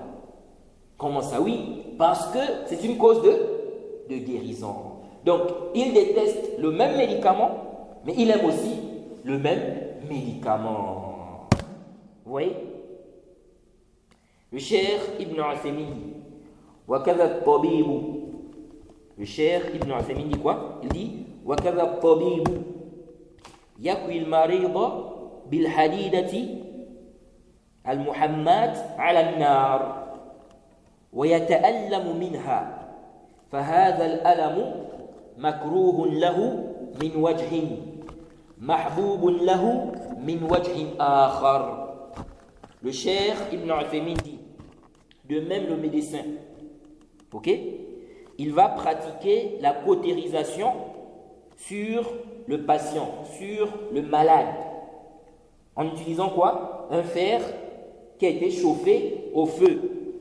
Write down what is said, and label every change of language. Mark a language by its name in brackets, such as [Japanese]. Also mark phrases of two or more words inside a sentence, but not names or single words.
[French] Comment ça? Oui, parce que c'est une cause de guérison. Donc, il déteste le même médicament, mais il aime aussi le même médicament. Vous voyez? Le cheikh Ibn Uthaymin dit, [Arabic] وكذا الطبيب. [French] Le cheikh Ibn Uthaymin dit quoi? Il dit, [Arabic] وكذا الطبيب يكوي المريض بالحديدة المحماة على النار ويتألم منها فهذا الألم مكروه له من وجه محبوب له من وجه آخر. [French] Le cheikh Ibn Uthaymin dit, de même le médecin, ok, il va pratiquer la cautérisation sur le patient, sur le malade, en utilisant quoi? Un fer qui a été chauffé au feu.